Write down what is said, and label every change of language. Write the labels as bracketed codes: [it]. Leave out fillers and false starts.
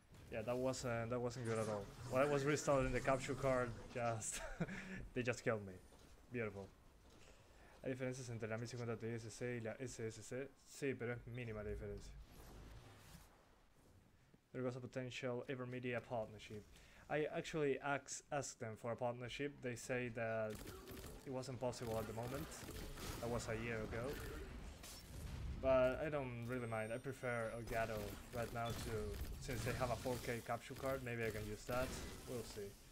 [en] Yeah, that wasn't good at all. When I was restarting the capture card, they just killed me. Beautiful. [es] ¿Hay diferencias entre la 1050 TSC y la SSC? Sí, pero es mínima la diferencia. [en] There was a potential AverMedia partnership. I actually asked them for a partnership. They say that it wasn't possible at the moment. That was a year ago. But I don't really mind. I prefer Elgato right now since they have a 4K capture card. Maybe I can use that. We'll see.